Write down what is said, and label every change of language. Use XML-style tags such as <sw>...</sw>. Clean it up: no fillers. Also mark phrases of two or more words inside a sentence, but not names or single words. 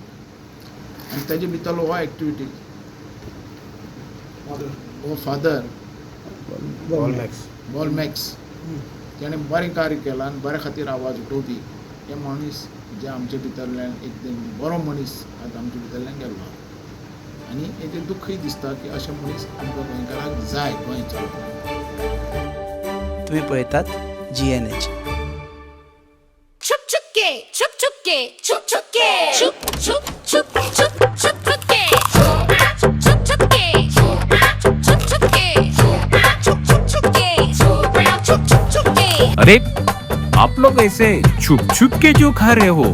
<kok>आनी तेजे भितरलो हो एक्टिविटी हो फादर बॉलमॅक्स तेणें बरें कार्य केलां आनी बऱ्या खातीर आवाज उठोवपी हे मनीस जे आमचे भितरल्यान एकदम बरो मनीस आतां आमचे भितरल्यान गेल्लो आहा आनी हेजें दुख्खय दिसता की अशे मनीस आमकां गोंयकाराक जाय गोंयच्या. तुम्ही पळयतात GNH.</kok> <hi>छुप छुपके छुप छुपके छुप छुपके छुप छुप छुप छुप छुप छुपके छुप छुपके छुप छुपके छुप छुपके छुप छुपके. अरे आप लोग ऐसे छुप छुप के जो खा रहे हो?</hi>